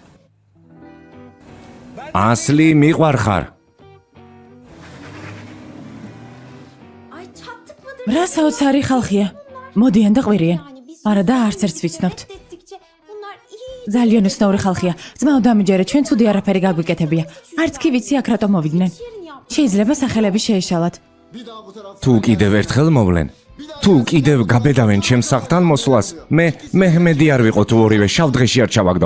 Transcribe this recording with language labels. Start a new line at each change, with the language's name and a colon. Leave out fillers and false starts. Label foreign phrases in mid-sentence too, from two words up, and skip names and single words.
Georgian: ასლი მიყვარხარ.
Turkish: Ay çattık mı?
Georgian: რა საოცარი ხალხია. მოდიან და ყვირიან. არა და არც ერთს ვიცნობთ.
Turkish: Reddettikçe bunlar iyi.
Georgian: ძალიან უცნაური ხალხია. ძმაო, დამიჯერე, ჩვენ ცუდი არაფერი გაგვიკეთებია. არც კი ვიცი აქ რატომ მოვიდნენ. შეიძლება სახელები შეეშალათ. თუ კიდევ ერთხელ მოვლენ. თუ კიდევ გაბედავენ ჩემს სახლთან მოსვლას, მე მეჰმედი არ ვიყო თუ ორივე შავ დღეში არ ჩავაგდო.